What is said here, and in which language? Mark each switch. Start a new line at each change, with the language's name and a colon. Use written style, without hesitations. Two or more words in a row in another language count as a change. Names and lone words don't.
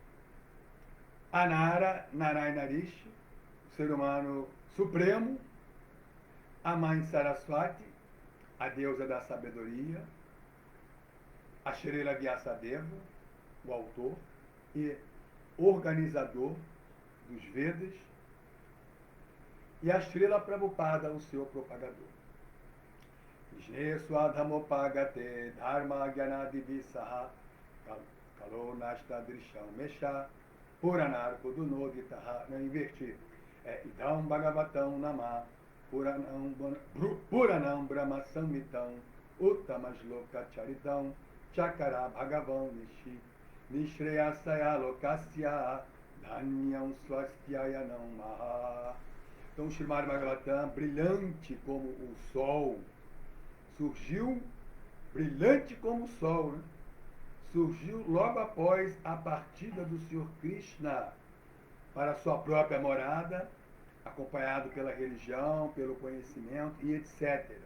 Portuguese: Anara Narayanarishi, o ser humano supremo, a mãe Saraswati, a deusa da sabedoria, a Srila Vyasadeva, o autor e organizador dos Vedas, e a Srila Prabhupada, o seu propagador.
Sanskrit: कृष्णे स्वधामोपगते धर्म ज्ञानादिविसह कलो नष्ट दृशम् मेष पुराणार्को दुनोदितः.
Portuguese: Não inverti.
Sanskrit: इदम् भागवतम् नाम पुराणम् ब्रह्म संहितम् उत्तमश्लोक चरितम् चकार भगवान् निशि निश्रेयसाय लोकस्य धन्यम् स्वस्त्ययनम् मह.
Portuguese: Então, o Srimad Bhagavatam, brilhante como o sol, surgiu brilhante como o sol, né? Surgiu logo após a partida do Senhor Krishna para sua própria morada, acompanhado pela religião, pelo conhecimento e etc.